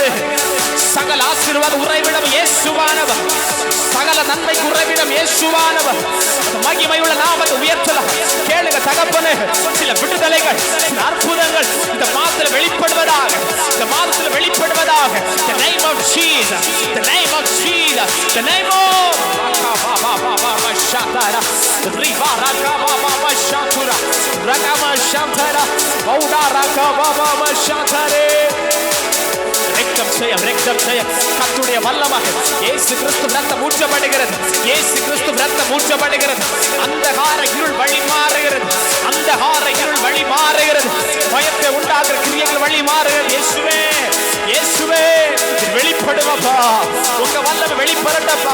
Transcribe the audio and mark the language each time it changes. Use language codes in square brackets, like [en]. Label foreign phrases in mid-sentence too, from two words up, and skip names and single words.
[ta] சகல ஆசீர்வாத உறைவிடம் இயேசுவானவர். சகல நன்மைக்கு உறைவிடம் இயேசுவானவர். மகிமையுள்ள நாமத்தை உயர்த்தலாம். கேளுங்க தகப்பனே, சில விடுதலைகள், சில அற்புதங்கள் இந்த மாதத்தில் வெளிப்படுவதாக, இந்த மாதத்தில் வெளிப்படுவதாக. [en] The name of Jesus, the name of Jesus, the name of Shatara, Riva Rakaba Shatura, Rakama Shantara, Oda Rakaba Shatare. [ta] ரெக்கம் செய்யும், ரெக்கம் செய்யும். கர்த்தருடைய வல்லமாக இயேசு கிறிஸ்து ரத்தம் ஊற்றப்படுகிறது. இயேசு கிறிஸ்து ரத்தம் ஊற்றப்படுகிறது. அந்தகார இருள் வழி மாறுகிறது. அந்தகார இருள் வழி மாறுகிறது. பயத்தை உண்டாக்குற கிரியைகள் வழி மாறுகிறது. இயேசுவே, இயேசுவே வெளிப்படுவப்பா, உங்க வல்லமை வெளிப்படட்டப்பா.